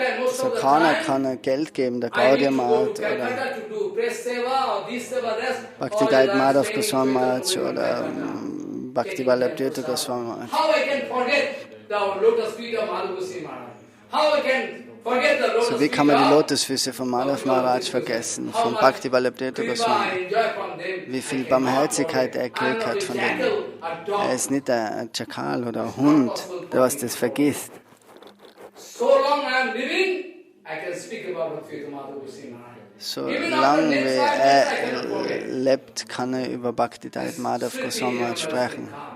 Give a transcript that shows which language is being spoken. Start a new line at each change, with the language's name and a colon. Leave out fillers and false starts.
German: So keiner kann Geld geben, der Gaudiya Maharaj oder Bhakti Madhav Goswami Maharaj oder Bhakti Goswami Maharaj.
English: How I can forget the lotus feet of Madhav Goswami Maharaj? How I can
German: So wie kann man die Lotusfüße von Madhav Maharaj vergessen, von Bhakti Vallabhdeva Goswami? Wie viel Barmherzigkeit er gekriegt hat von denen. Er ist nicht ein Schakal oder ein Hund, der was das vergisst. Solange wie er lebt, kann er über Bhakti Madhav Goswami sprechen.